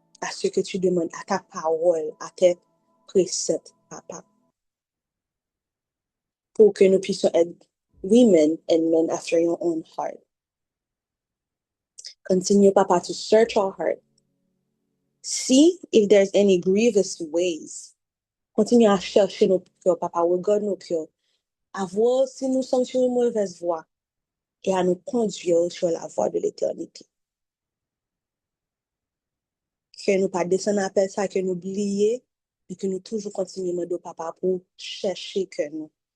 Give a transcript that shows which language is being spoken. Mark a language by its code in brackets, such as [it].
[fr] ce que tu demandes, à ta parole, à tes préceptes, papa, pour que nous puissions être [en] women and men after your own heart. Continue, papa, to search our heart. See if there's any grievous ways. [fr] Continue à chercher nos cœurs, papa, regarde nos cœurs, à voir si nous sommes sur une mauvaise voie et à nous conduire sur la voie de l'éternité. Que nous pas descendre après ça, que nous oublions, mais que nous toujours continuons de papa pour chercher que nous.